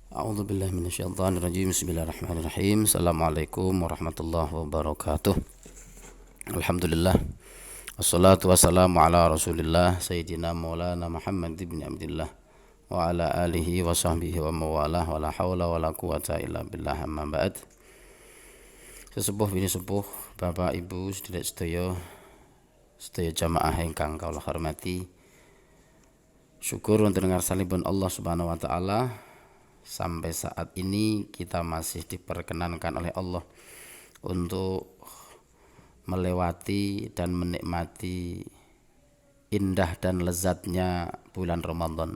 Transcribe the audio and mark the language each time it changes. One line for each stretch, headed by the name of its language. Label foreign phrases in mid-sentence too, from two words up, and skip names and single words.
Arabic: أعوذ بالله من الشيطان الرجيم. بسم الله الرحمن الرحيم. السلام عليكم ورحمة الله وبركاته. Alhamdulillah. والصلاة والسلام على رسول الله سيدنا مولانا محمد بن عبد الله وعلى آله وصحبه ومن والاه ولا حول ولا قوة إلا بالله، أما بعد.
Javanese: Sesepuh bini sepuh, Bapak Ibu sedherek sedaya jamaah ingkang kula hormati.
Indonesian: Syukur untuk dengar salibun Allah
Arabic: سبحانه وتعالى.
Indonesian: Sampai saat ini kita masih diperkenankan oleh Allah untuk melewati dan menikmati indah dan lezatnya bulan Ramadan.